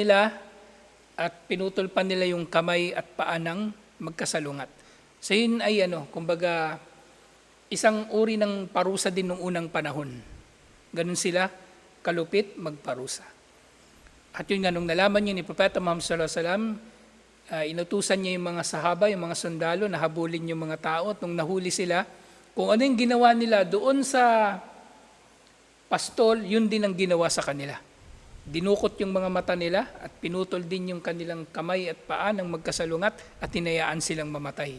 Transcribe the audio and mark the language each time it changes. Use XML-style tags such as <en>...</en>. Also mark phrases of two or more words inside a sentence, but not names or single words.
<tl>Binulag nila, at pinutol pa nila yung kamay at paa ng magkasalungat. So yun ay kumbaga isang uri ng parusa din nung unang panahon. Ganun sila kalupit magparusa. At yun nga, nung nalaman niya ni Propeta Muhammad</tl> <ar>صلى الله عليه وسلم,</ar> <tl>inutusan niya yung mga sahaba, yung mga sundalo na habulin yung mga tao. At nung nahuli sila, kung ano yung ginawa nila doon sa pastol, yun din ang ginawa sa kanila. Dinukot yung mga mata nila at pinutol din yung kanilang kamay at paa ng magkasalungat at hinayaan silang mamatay.</tl>